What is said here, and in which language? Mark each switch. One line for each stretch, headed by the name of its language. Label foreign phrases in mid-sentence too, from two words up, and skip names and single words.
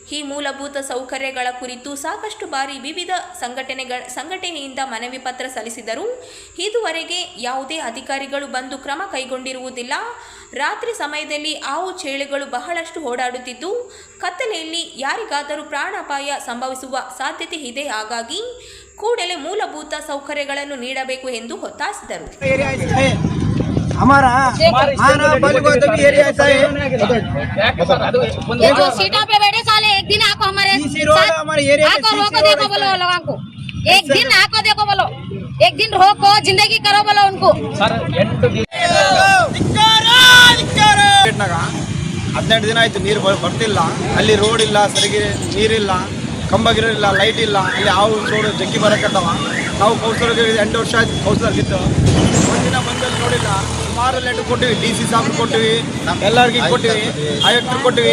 Kannada: ಈ ಮೂಲಭೂತ ಸೌಕರ್ಯಗಳ ಕುರಿತು ಸಾಕಷ್ಟು ಬಾರಿ ವಿವಿಧ ಸಂಘಟನೆಯಿಂದ ಮನವಿ ಪತ್ರ ಸಲ್ಲಿಸಿದರೂ ಇದುವರೆಗೆ ಯಾವುದೇ ಅಧಿಕಾರಿಗಳು ಬಂದು ಕ್ರಮ ಕೈಗೊಂಡಿರುವುದಿಲ್ಲ. ರಾತ್ರಿ ಸಮಯದಲ್ಲಿ ಹಾವು ಚೇಳುಗಳು ಬಹಳಷ್ಟು ಓಡಾಡುತ್ತಿದ್ದು ಕತ್ತಲೆಯಲ್ಲಿ ಯಾರಿಗಾದರೂ ಪ್ರಾಣಾಪಾಯ ಸಂಭವಿಸುವ ಸಾಧ್ಯತೆ ಇದೆ. ಹಾಗಾಗಿ ಕೂಡಲೇ ಮೂಲಭೂತ ಸೌಕರ್ಯಗಳನ್ನು ನೀಡಬೇಕು ಎಂದು ಒತ್ತಾಯಿಸಿದರು.
Hindi: हमारा एरिया ऐसा है ये जो सीटों पे बैठे साले एक दिन आको हमारे हमारे एरिया आको रोको देखो बोलो लोगों को एक दिन आको देखो बोलो एक दिन रोको जिंदगी करो बोलो उनको
Kannada: सर 12 ದಿನ ಆಯ್ತು ನೀರು ಬರ್ತಿಲ್ಲ. ಅಲ್ಲಿ ರೋಡ್ ಇಲ್ಲ, ಸರಿಗೆ ನೀರಿಲ್ಲ, ಕಂಬಗಿರಿಲ್ಲ, ಲೈಟ್ ಇಲ್ಲ. ಅಲ್ಲಿ ಹಾವು ಚೋಡು ಜಗ್ಗಿ ಬರಕತ್ತವ. ನಾವು ಕೌನ್ಸಿಲರ್ಗೆ 8 ವರ್ಷ ಆಯ್ತು ಕೌನ್ಸಿಲರ್ಗಿತ್ತು. ಒಂದಿನ ಬಂದಲ್ಲಿ ನೋಡಿಲ್ಲ. ಸುಮಾರು ಲೆಟರ್ ಕೊಟ್ಟಿವಿ, DC ಸಾಬ್ರು ಕೊಟ್ಟಿವಿ, ಎಲ್ಲರಿಗೂ ಕೊಟ್ಟಿವಿ, ಆಯುಕ್ತರು ಕೊಟ್ಟಿವಿ.